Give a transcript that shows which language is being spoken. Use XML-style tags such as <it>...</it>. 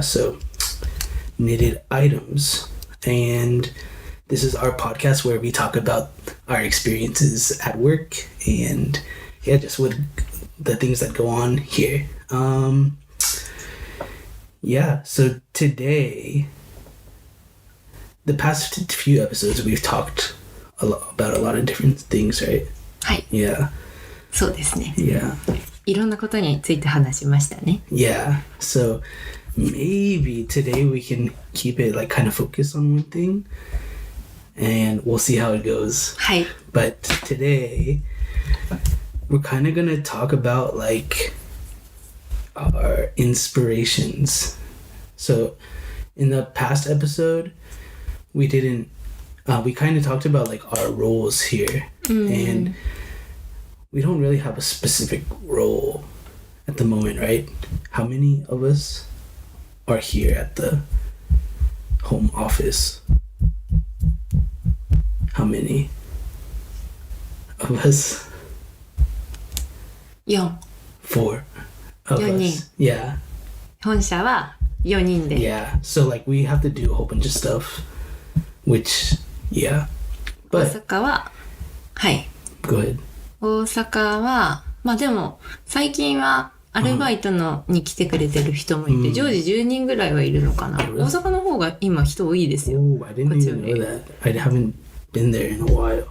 <en>So knitted items, and this is our podcast where we talk about our experiences at work and yeah, just what the things that go on here. Yeah, so today, the past few episodes, we've talked about a lot of different things, right?</en> <ja>はい。</ja> <en>Yeah.</en> <ja>そうですね。</ja> <en>Yeah.</en> <ja>いろんなことについて話しましたね。</ja> <en>Yeah. So maybe today we can keep it like kind of focused on one thing, and we'll see how it goes.</en> <ja>はい。</ja> <en>But today, we're kind of going to talk about like our inspirations. So in the past episode, we kind of talked about like our roles here, and we don't really have a specific role at the moment, right? How many of us are here at the home office? How many of us?</en> <ja>4。</ja> <en>4 of</en> <ja>4人。</ja> <en>us. Yeah.</en> <ja>本社は4人で。</ja> <en>Yeah. So like we have to do a whole bunch of stuff, which yeah.</en> <ja>大</ja> <en>But</en> <ja>阪は、はい。</ja> <en>go ahead.</en> <ja>大阪は、まあでも、最近はアルバイトに来てくれてる人もいて、常時10人ぐらいはいるのかな。大阪の方が今人多いですよ。</ja> <en>Oh, I didn't even know that. I haven't been there in a while.</en>